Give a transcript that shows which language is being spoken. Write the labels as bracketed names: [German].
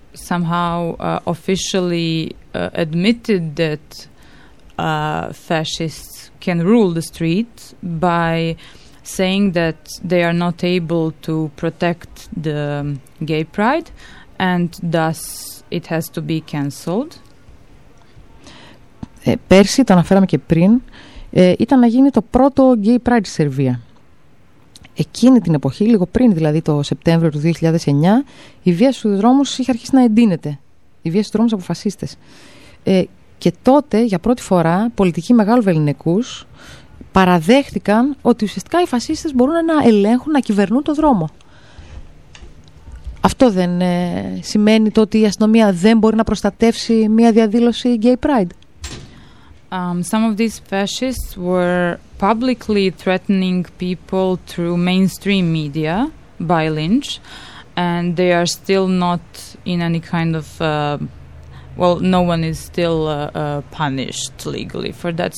[English] somehow officially admitted that fascists can rule the streets by saying that they are not able to protect the gay pride, and thus it has to be cancelled. [Greek] Πέρσι, το αναφέραμε και πριν, ήταν να γίνει το πρώτο gay pride στη Σερβία. Εκείνη την εποχή, λίγο πριν δηλαδή το Σεπτέμβριο του 2009, η βία στους δρόμους είχε αρχίσει να εντείνεται. Η βία στους δρόμους από φασίστες. Και τότε, για πρώτη φορά, πολιτικοί μεγάλου βεληνικούς παραδέχτηκαν ότι ουσιαστικά οι φασίστες μπορούν να ελέγχουν, να κυβερνούν το δρόμο. Αυτό δεν σημαίνει το ότι η αστυνομία δεν μπορεί να προστατεύσει μια διαδήλωση gay pride. [English] Some of these fascists were publicly threatening people through mainstream media by lynch, and they are still not in any kind of well, no one is still punished legally for that.